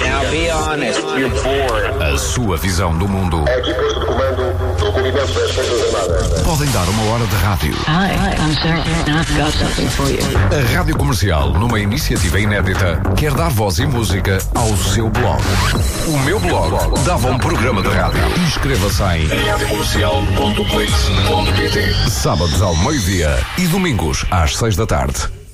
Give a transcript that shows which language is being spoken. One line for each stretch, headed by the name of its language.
English: Now be honest, you're bored.
Portuguese: A sua visão do mundo. A equipa de comando do comitê das Forças Armadas. Podem dar uma hora de rádio.
English: Hi, I'm Sarah, and I've got something for you.
Portuguese: A Rádio Comercial, numa iniciativa inédita, quer dar voz e música ao seu blog. O meu blog dava um programa de rádio. Inscreva-se em radiocomercial.clix.pt. Sábados ao meio-dia e domingos às 6 da tarde.